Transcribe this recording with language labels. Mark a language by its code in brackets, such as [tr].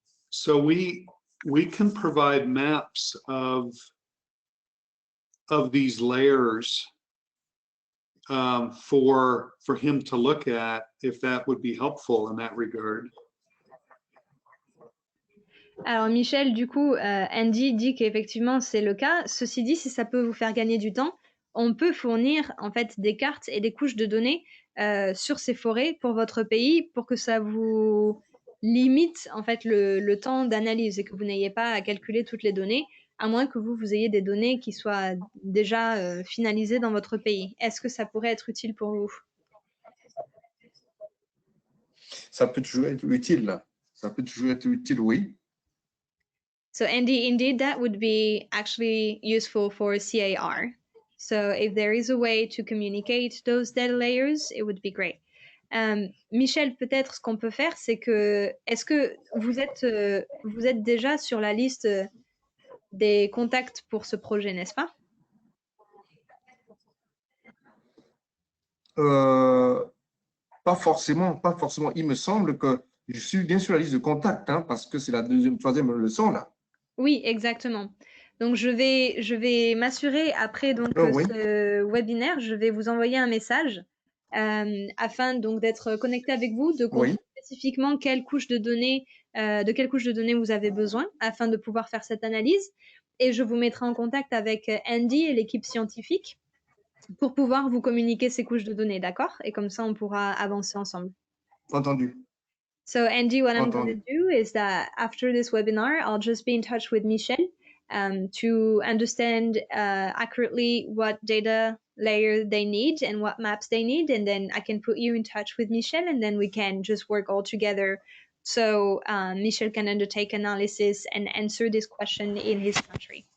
[en] So we can provide maps of these layers for him to look at, if that would be helpful in that regard. [fr] Alors Michel, du coup, Andy dit qu'effectivement c'est le cas. Ceci dit, si ça peut vous faire gagner du temps, on peut fournir en fait des cartes et des couches de données sur ces forêts pour votre pays pour que ça vous limite en fait le temps d'analyse et que vous n'ayez pas à calculer toutes les données, à moins que vous ayez des données qui soient déjà finalisées dans votre pays. Est-ce que ça pourrait être utile pour vous? ça peut toujours être utile. Ça peut toujours être utile, oui. [en] So Andy, indeed, that would be actually useful for CAR. So if there is a way to communicate those data layers, it would be great. [fr] Michel, peut-être ce qu'on peut faire, c'est que, est-ce que vous êtes déjà sur la liste des contacts pour ce projet, n'est-ce pas? Pas forcément, pas forcément. Il me semble que je suis bien sur la liste de contacts, hein, parce que c'est la troisième leçon là. Oui, exactement. Donc je vais m'assurer après donc Oui. ce webinaire, je vais vous envoyer un message afin donc d'être connecté avec vous, de comprendre spécifiquement de quelle couche de données vous avez besoin afin de pouvoir faire cette analyse. Et je vous mettrai en contact avec Andy et l'équipe scientifique pour pouvoir vous communiquer ces couches de données, d'accord? Et comme ça, on pourra avancer ensemble. Entendu. [en] So Andy, what I'm going [fr] Entendu. [en] to do is that after this webinar, I'll just be in touch with Michel to understand accurately what data layer they need and what maps they need. And then I can put you in touch with Michel and then we can just work all together so Michel can undertake analysis and answer this question in his country.